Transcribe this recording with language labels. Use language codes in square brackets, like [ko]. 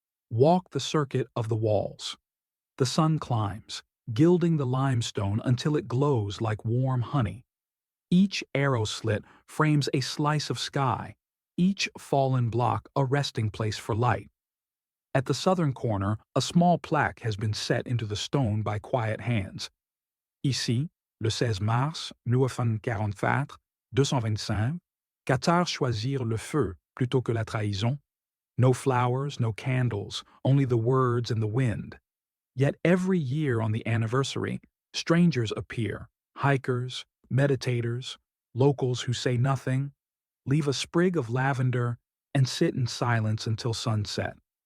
[en] Walk the circuit of the walls. The sun climbs, gilding the limestone until it glows like warm honey. Each arrow slit frames a slice of sky, each fallen block a resting place for light. At the southern corner, a small plaque has been set into the stone by quiet hands. [fr] Ici, le 16 mars 1944, 225, Cathars choisirent le feu plutôt que la trahison. [en] No flowers, no candles, only the words and the wind. Yet every year on the anniversary, strangers appear, hikers, meditators, locals who say nothing, leave a sprig of lavender, and sit in silence until sunset.